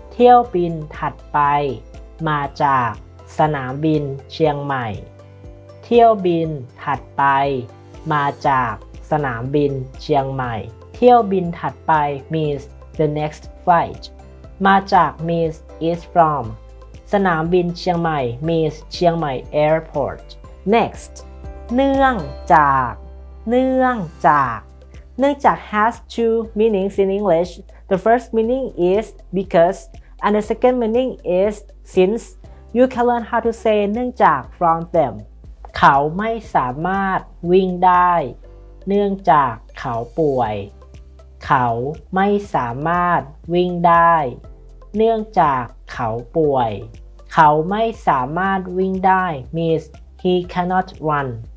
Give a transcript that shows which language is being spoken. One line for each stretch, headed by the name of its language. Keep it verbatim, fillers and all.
Thai: เที่ยวบินถัดไปมาจากสนามบินเชียงใหม่ เที่ยวบินถัดไปมาจากสนามบินเชียงใหม่ เที่ยวบินถัดไป
English: means the next flight
Thai: มาจาก
English: means is from
Thai: สนามบินเชียงใหม่ means เชียงใหม่ airport next เนื่องจาก เนื่องจาก เนื่องจาก
English: has two meanings in English. The first meaning is because and the second meaning is since. You can learn how to say
Thai: เนื่องจาก
English: from them.
Thai: เขาไม่สามารถวิ่งได้ เนื่องจากเขาป่วย เขาไม่สามารถวิ่งได้ เนื่องจากเขาป่วย เขาไม่สามารถวิ่งได้
English: means he cannot run.